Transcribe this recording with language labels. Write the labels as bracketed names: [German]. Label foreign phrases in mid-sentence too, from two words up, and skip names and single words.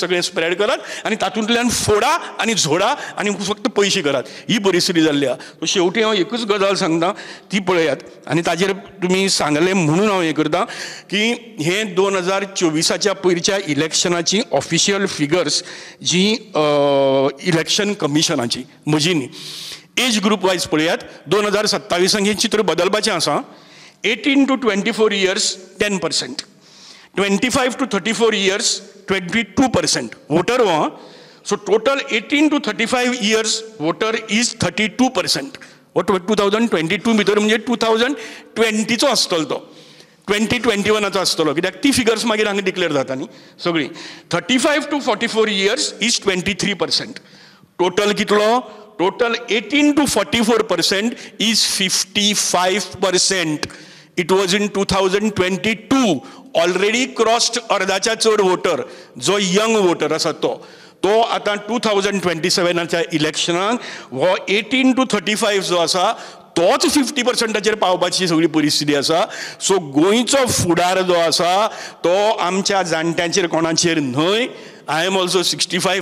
[Konkani] सगळें स्प्रेड करात आनी तातूंतल्यान फोडा आनी झोडा आनी फक्त पयशे करात ही परिस्थिती जाल्ली आसा शेवटी हांव एकूच गजाल सांगता ती पळयात आनी ताजेर तुमी सांगलें म्हणून हांव हें करतां की हे 2024च्या पयरच्या इलेक्शनाची [English] official figures [Konkani] जी इलेक्शन कमिशनाची म्हजी न्ही [English] age group wise [Konkani] पळयात 2027 हें चित्र बदलपाचें आसा [English] 18 to 24 years 10%. 25 to 34 years 22% voter [Konkani] हो [English] so total 18 to 35 years voter is 32% [Konkani] वो 2022 भितर म्हणजे 2020 चो आसतलो तो 2021 चो आसतलो कित्याक ती फिगर्स मागीर हांगा डिक्लेअर जाता न्ही सगळी [English] 35 to 44 years is 23% [Konkani] टोटल कितलो टोटल [English] 18 to 44% is 55%. It was in 2022 already crossed [Konkani] अर्धाच्या चड वोटर जो यंग वोटर आसा तो आता 2027च्या इलेक्शनाक हो 18 to 35 जो आसा तोच 50%चेर पावपाची सगळी परिस्थिती आसा सो गोंयचो फुडार जो आसा तो आमच्या जाणट्यांचेर कोणाचेर न्हय [English] I am also 65